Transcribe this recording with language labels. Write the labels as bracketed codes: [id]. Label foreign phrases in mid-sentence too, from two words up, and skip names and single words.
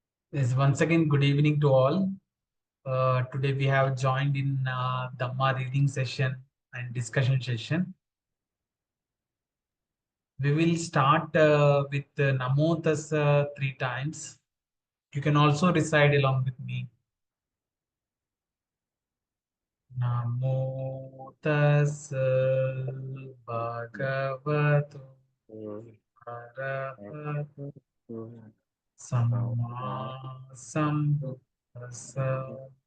[en] Yes, once again, good evening to all. Today we have joined in Dhamma reading session and discussion session. We will start with [pi] Namo Tassa [en] 3 times. You can also recite along with me. [pi] Namo Tassa Bhagavato Arahato Samma Sambuddhassa.